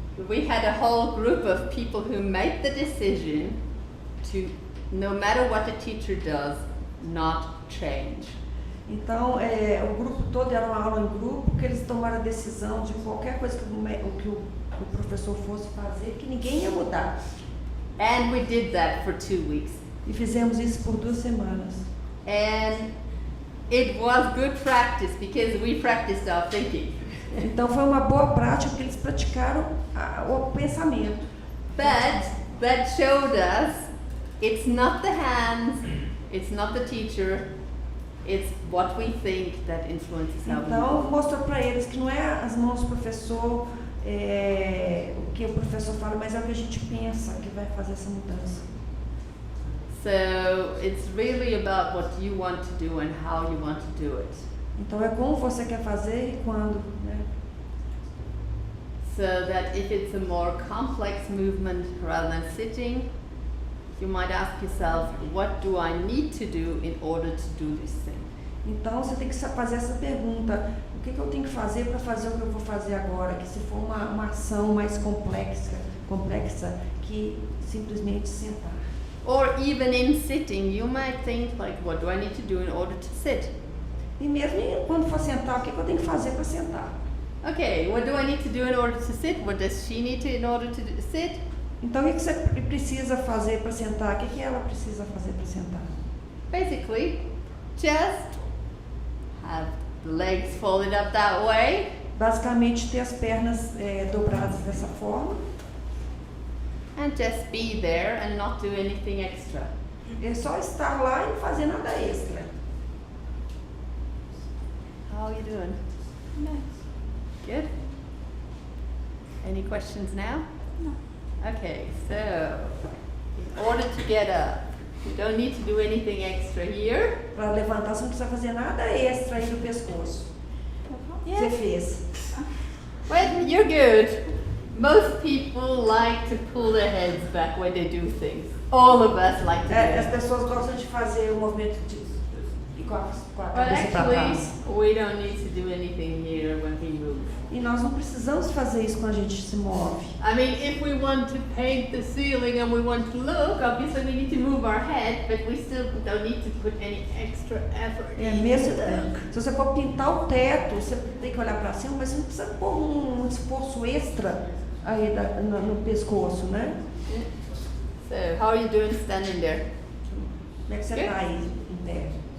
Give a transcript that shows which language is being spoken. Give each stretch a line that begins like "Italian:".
English: we had a whole group of people who made the decision to, no matter what the teacher does, not change.
Portuguese: então o grupo todo era uma aula em grupo, que eles tomaram a decisão de qualquer coisa que o professor fosse fazer, que ninguém ia mudar.
English: And we did that for 2 weeks.
Portuguese: E fizemos isso por 2 semanas.
English: And it was good practice because we practiced our thinking.
Portuguese: Então foi uma boa prática porque eles praticaram o pensamento.
English: But that showed us it's not the hands, it's not the teacher, it's what we think that influences how we
Portuguese: Então
English: move.
Portuguese: mostrou para eles que não é as mãos do professor, o que o professor fala, mas é o que a gente pensa que vai fazer essa mudança.
English: So it's really about what you want to do and how you want to do it.
Portuguese: Então é como você quer fazer e quando, né?
English: So that if it's a more complex movement rather than sitting, you might ask yourself, what do I need to do in order to do this thing?
Portuguese: Então você tem que fazer essa pergunta: o que eu tenho que fazer para fazer o que eu vou fazer agora? Que se for uma ação mais complexa que simplesmente sentar.
English: Or even in sitting, you might think like, what do I need to do in order to sit?
Portuguese: E mesmo quando for sentar, o que eu tenho que fazer para sentar?
English: Okay, what do I need to do in order to sit? What does she need to in order to sit?
Portuguese: Então o que você precisa fazer para sentar? O que ela precisa fazer para sentar?
English: Basically, just have the legs folded up that way.
Portuguese: Basicamente ter as pernas dobradas dessa forma.
English: And just be there and not do anything extra.
Portuguese: É só estar lá e não fazer nada extra.
English: How are you doing? Good? Any questions now? No. Okay, so in order to get up, you don't need to do anything extra here.
Portuguese: Para levantar, você não precisa fazer nada extra aí no pescoço. Você fez.
English: Well, you're good. Most people like to pull their heads back when they do things. All of us like to do
Portuguese: As
English: it.
Portuguese: pessoas gostam de fazer o movimento de com a
English: But
Portuguese: cabeça para
English: actually,
Portuguese: trás.
English: we don't need to do anything here when we move.
Portuguese: E nós não precisamos fazer isso quando a gente se move.
English: I mean, if we want to paint the ceiling and we want to look, obviously we need to move our head, but we still don't need to put any extra effort.
Portuguese: Mesmo, se você for pintar o teto, você tem que olhar para cima, mas você não precisa pôr um esforço extra aí no pescoço, né?
English: So, how are you doing standing there?
Portuguese: Como é que você está aí em pé?